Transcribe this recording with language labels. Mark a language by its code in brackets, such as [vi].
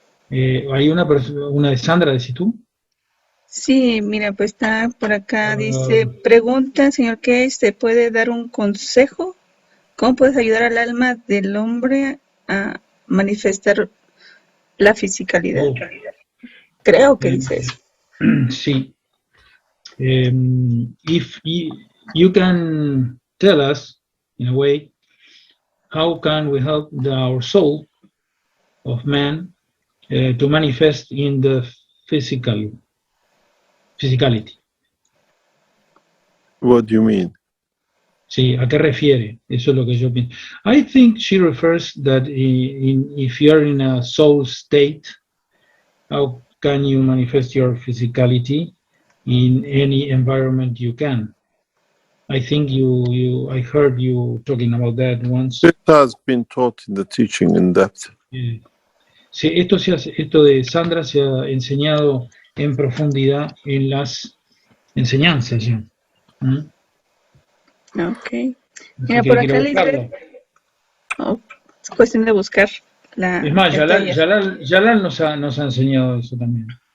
[es] Hay una de Sandra, decís tú. Sí, mira, pues está por acá, dice, pregunta, señor Keshe, ¿se puede dar un consejo? ¿Cómo puedes ayudar al alma del hombre a manifestar la fisicalidad? Creo que dice eso. Sí. [en] If you can tell us, in a way, how can we help our soul of man to manifest in the physicality? What do you mean? [es] Sí, ¿a qué refiere? Eso es lo que yo pienso. [en] I think she refers that if you're in a soul state, how can you manifest your physicality in any environment you can? I think I heard you talking about that once. It has been taught in the teaching in depth. [es] Sí, esto de Sandra se ha enseñado en profundidad en las enseñanzas. ¿Sí? Ok. Mira, por acá Lisbeth. Es cuestión de buscar la. Es más, Yalal nos ha enseñado eso también.